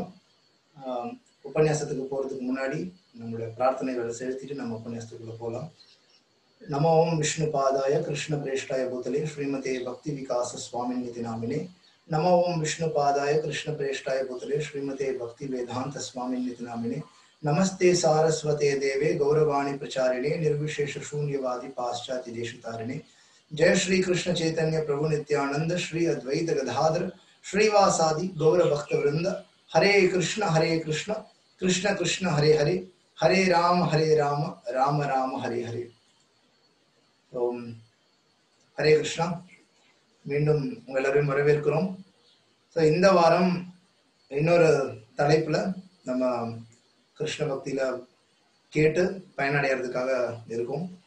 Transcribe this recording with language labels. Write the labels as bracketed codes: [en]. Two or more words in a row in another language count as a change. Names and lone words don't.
[ta] உபன்யாசத்துக்கு போகிறதுக்கு முன்னாடி நம்மளுடைய பிரார்த்தனைகளை செலுத்திட்டு நம்ம உபன்யாசத்துக்குள்ள போகலாம். [sa] नमो ओम् विष्णु पादाय कृष्ण प्रेष्ठाय भूतले श्रीमते भक्ति विकास स्वामिन् इति नामिने. नमो ओम् विष्णु पादाय कृष्ण प्रेष्ठाय भूतले श्रीमते भक्ति वेदान्त स्वामिन् इति नामिने. नमस्ते सारस्वते देवे गौरवाणी प्रचारिणे निर्विशेष शून्यवादी पाश्चात्य देशतारिणे. जय श्री कृष्ण चैतन्य प्रभु नित्यानंद श्री अद्वैत गदाधर श्रीवासादि गौर भक्त वृंद. हरे कृष्ण कृष्ण कृष्ण हरे हरे, हरे राम राम राम हरे हरे. ओम् हरे कृष्ण. [ta] மீண்டும் உங்கள் எல்லாரையும் வரவேற்கிறோம். ஸோ இந்த வாரம் இன்னொரு தலைப்புல நம்ம கிருஷ்ண பக்தியில கேட்டு பயனடைகிறதுக்காக இருக்கும்.